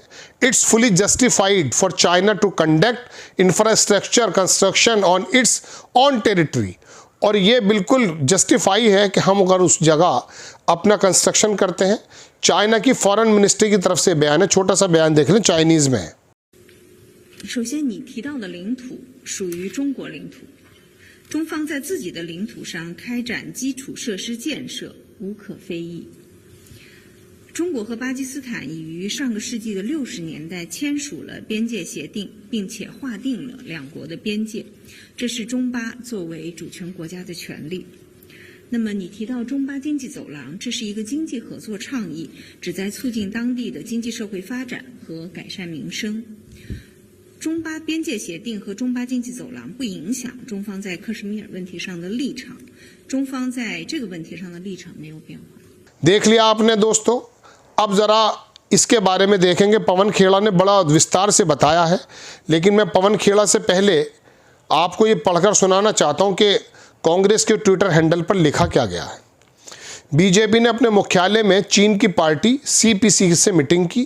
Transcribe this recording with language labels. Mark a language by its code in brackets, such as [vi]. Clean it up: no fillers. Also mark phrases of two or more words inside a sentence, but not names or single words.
[en] It's fully justified for China to conduct infrastructure construction on its own territory, [hi] और ये बिल्कुल जस्टिफाई है कि हम अगर उस जगह अपना कंस्ट्रक्शन करते हैं। चाइना की फॉरेन मिनिस्ट्री की तरफ से बयान है, छोटा सा बयान देख लें, चाइनीज में है। [zh] 首先你提到的领土属于中国领土，中方在自己的领土上开展基础设施建设无可非议。中国和巴基斯坦已于上个世纪的60年代签署了边界协定，并且划定了两国的边界，这是中巴作为主权国家的权利。那么你提到中巴经济走廊，这是一个经济合作倡议，旨在促进当地的经济社会发展和改善民生。中巴边界协定和中巴经济走廊不影响中方在克什米尔问题上的立场，中方在这个问题上的立场没有变化。 [hi] देख लिया आपने दोस्तों। अब ज़रा इसके बारे में देखेंगे। पवन खेड़ा ने बड़ा विस्तार से बताया है, लेकिन मैं पवन खेड़ा से पहले आपको ये पढ़कर सुनाना चाहता हूँ कि कांग्रेस के ट्विटर हैंडल पर लिखा क्या गया है। बीजेपी ने अपने मुख्यालय में चीन की पार्टी सीपीसी से मीटिंग की।